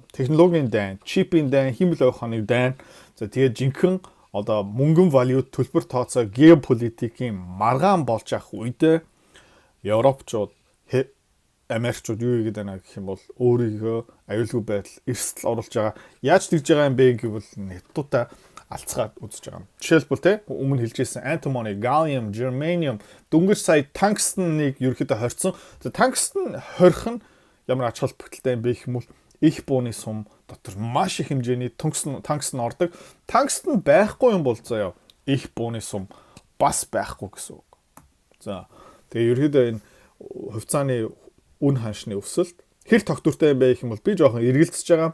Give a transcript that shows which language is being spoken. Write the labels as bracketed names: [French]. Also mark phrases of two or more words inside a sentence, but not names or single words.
[Mongolian] Технологийн дайн, чипийн дайн, химэл ойхооны дайн. За тэгээд жинхэнэ одоо мөнгөн валют төлбөр тооцоо геополитикийн маргаан болж явах үедээ Европчууд Америкчууд юу хийгээд байна гэх юм бол өөрийгөө аюулгүй байдал эрсдэл оруулж байгаа. Яаж тэгж байгаа юм бэ гэвэл Хятадуудаа алцгаад үзэж байгаа юм. Жишээлбэл те өмнө хэлжсэн [English] antimony, gallium, germanium [Mongolian] дөнгөж сая тангстеныг ерөөхдөө хорьсон. За тангстен хорих нь ямар ач холбогдолтой юм бэ гэх юм бол их бууны сум дотор маш их хэмжээний тангстен ордог. Тангстен байхгүй юм бол заяа их бууны сум бас байхгүй гэсэн үг. За тэгээ ерөөхдөө энэ хувьцааны үн ханшны өсөлт хэр тогтвортой юм бэ гэх юм бол би жоохон эргэлзэж байгаа.